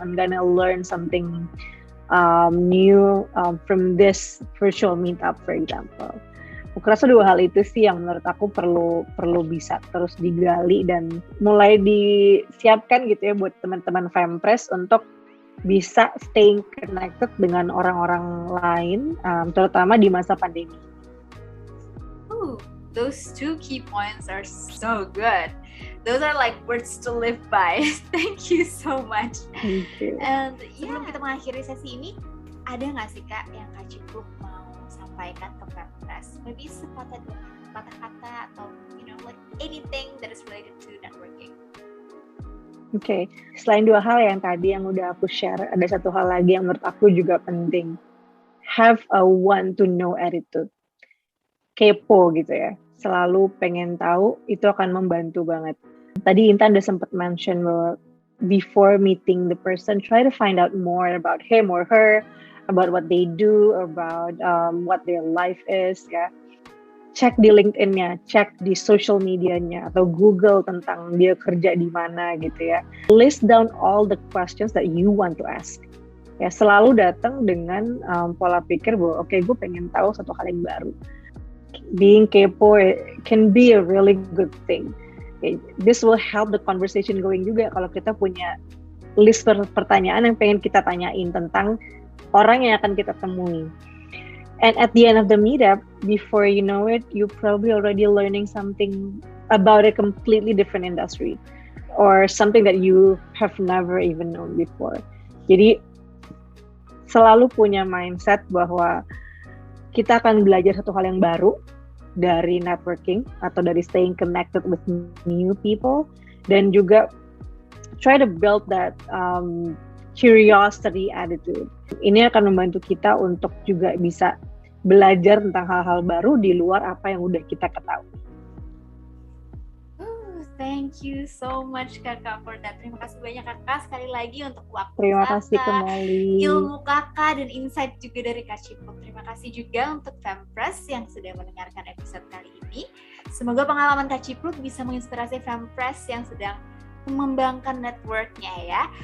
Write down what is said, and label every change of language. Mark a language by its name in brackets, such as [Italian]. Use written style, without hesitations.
[English] I'm gonna learn something new from this virtual meetup, for example. [Indonesian] Aku rasa dua hal itu sih yang menurut aku perlu bisa terus digali dan mulai disiapkan gitu ya buat teman-teman Fempress untuk bisa staying connected dengan orang-orang lain, terutama di masa pandemi. [English] Those two key points are so good. Those are like words to live by. Thank you so much. Thank you. [Indonesian] And sebelum kita mengakhiri sesi ini, ada nggak sih Kak yang Kak Cipluk mau sampaikan ke Fempress? [English] Maybe sepatah dua kata atau like anything that is related to networking. [Indonesian] Oke, selain dua hal yang tadi yang udah aku share, ada satu hal lagi yang menurut aku juga penting. [English] Have a want to know attitude. Kepo gitu ya. Selalu pengen tahu, itu akan membantu banget. Tadi Intan udah sempat mention bahwa before meeting the person, try to find out more about him or her, about what they do, about what their life is ya. [Indonesian] Cek di LinkedIn-nya, cek di social media-nya, atau Google tentang dia kerja di mana gitu ya. [English] List down all the questions that you want to ask. [Indonesian] Ya, selalu datang dengan pola pikir bahwa oke, gue pengen tahu satu hal yang baru. [English] Being kepo can be a really good thing. [Indonesian] Okay, this will help the conversation going juga kalau kita punya list pertanyaan yang pengen kita tanyain tentang orang yang akan kita temui. [English] And at the end of the meetup, before you know it, you're probably already learning something about a completely different industry or something that you have never even known before. [Indonesian] Jadi selalu punya mindset bahwa kita akan belajar satu hal yang baru dari networking atau dari staying connected with new people, dan juga try to build that curiosity attitude. Ini akan membantu kita untuk juga bisa belajar tentang hal-hal baru di luar apa yang udah kita ketahui. [English] Thank you so much Kakak for that. [Indonesian] Terima kasih banyak Kakak sekali lagi untuk waktu Terima Kakak, kasih kembali. ilmu Kakak dan insight juga dari Kak Cipluk. Terima kasih juga untuk Fempress yang sudah mendengarkan episode kali ini. Semoga pengalaman Kak Cipluk bisa menginspirasi Fempress yang sedang mengembangkan network-nya ya.